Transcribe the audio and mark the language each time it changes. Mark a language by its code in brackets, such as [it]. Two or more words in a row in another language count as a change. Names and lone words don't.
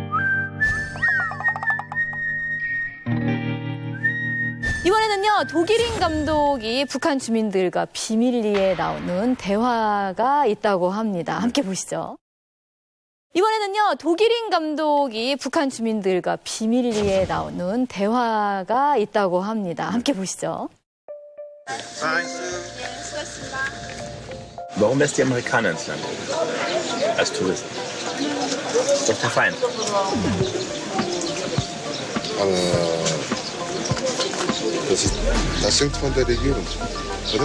[ko] 이번에는요, 독일인 감독이 북한 주민들과 비밀리에 나오는 대화가 있다고 합니다. 함께 보시죠. 이번에는요, 독일인 감독이 북한 주민들과 비밀리에 나오는 대화가 있다고 합니다. 함께 보시죠. [de] Warum lässt die Amerikaner ins Land? Als Touristen. Ist doch der Feind. Das hängt von der Regierung, oder?